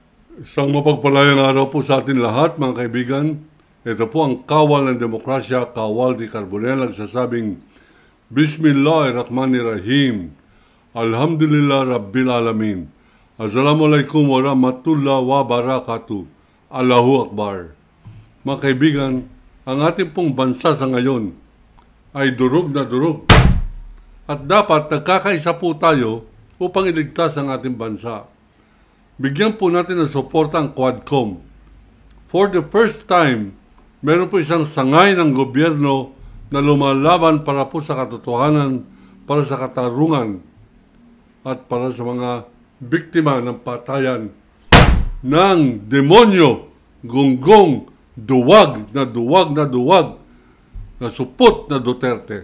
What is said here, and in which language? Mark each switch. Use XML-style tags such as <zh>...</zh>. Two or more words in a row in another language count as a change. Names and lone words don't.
<tl>Isang mapagpalayang araw po sa atin lahat, mga kaibigan. Ito po ang Kawal ng Demokrasya, Kawal di Carbonell, nagsasabing Bismillahirrahmanirrahim.</tl> <ar>الحمد لله رب العالمين السلام عليكم ورحمة الله وبركاته. الله أكبر.</ar> <tl>Mga kaibigan, ang ating pong bansa sa ngayon ay durog na durog. At dapat nagkakaisa po tayo upang iligtas ang ating bansa. Bigyan po natin ng suporta ang Quadcom.</tl> <en>For the first time,</en> <tl>meron po isang sangay ng gobyerno na lumalaban para po sa katotohanan, para sa katarungan, at para sa mga biktima ng patayan ng demonyo, gonggong, duwag na duwag na duwag, na supot na Duterte.</tl>